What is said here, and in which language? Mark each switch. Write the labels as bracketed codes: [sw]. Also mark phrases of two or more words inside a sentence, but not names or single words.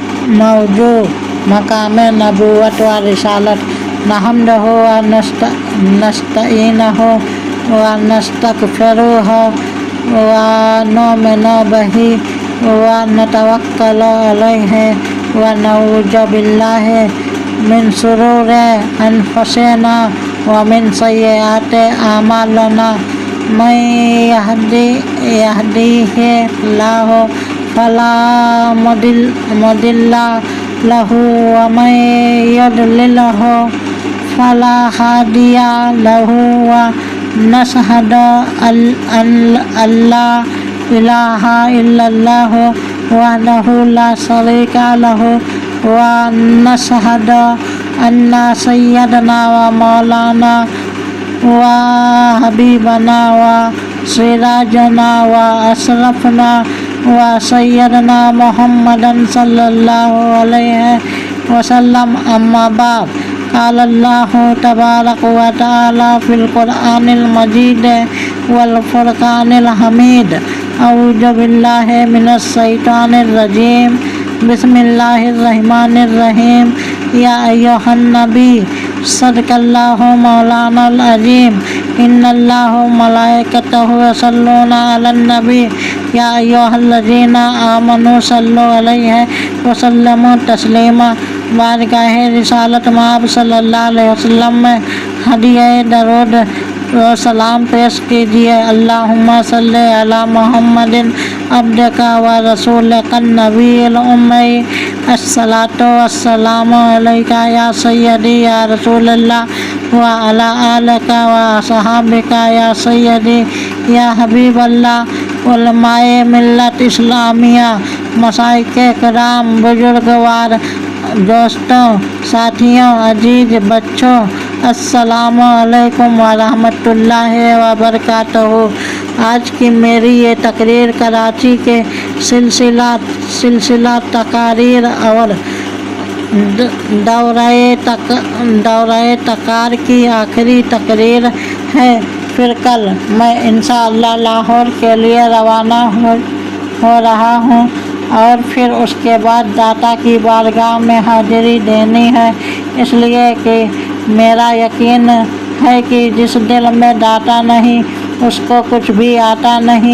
[ur] موجود مقام نبوت و رسالت [ar] نحمده ونستعينه ونستغفره ونؤمن به ونتوكل عليه ونعوذ بالله من شرور أنفسنا ومن سيئات أعمالنا من يهده الله فلا مضل له ومن يضلل فلا هادي له ونشهد أن لا إله إلا الله وحده لا شريك له ونشهد أن سيدنا ومولانا وحبيبنا وسراجنا وأشرفنا وسيدنا محمدا صلى الله عليه وسلم أما بعد قال الله تبارك وتعالى في القرآن المجيد والفرقان الحميد أعوذ بالله من الشيطان الرجيم بسم الله الرحمن الرحيم يا أيها النبي صدق الله مولانا العظيم إن الله وملائكته يصلون على النبي يا أيها الذين آمنوا صلوا عليه وسلموا تسليما. [ur] بارگاہ رسالت مآب [ar] صلى الله عليه وسلم [ur] میں ہدیہ درود و سلام پیش کیجیے. [ar] اللهم صل على محمد عبدك ورسولك النبي الأمي الصلاة والسلام عليك يا سيدي يا رسول الله وعلى آلك وأصحابك يا سيدي يا حبيب الله. [ur] علمائے ملت اسلامیہ، مشائخ کرام، بزرگوار، دوستو، ساتھیو، عزیز بچو, [ar] السلام عليكم ورحمة الله وبركاته. [ur] آج کی میری یہ تقریر کراچی کے سلسلہ تقاریر اور دورۂ تکار کی آخری تقریر ہے. پھر کل میں ان شاء اللہ لاہور کے لیے روانہ ہو رہا ہوں اور پھر اس کے بعد داتا کی بارگاہ میں حاضری دینی ہے، اس لیے کہ میرا یقین ہے کہ جس دل میں داتا نہیں اس کو کچھ بھی آتا نہیں.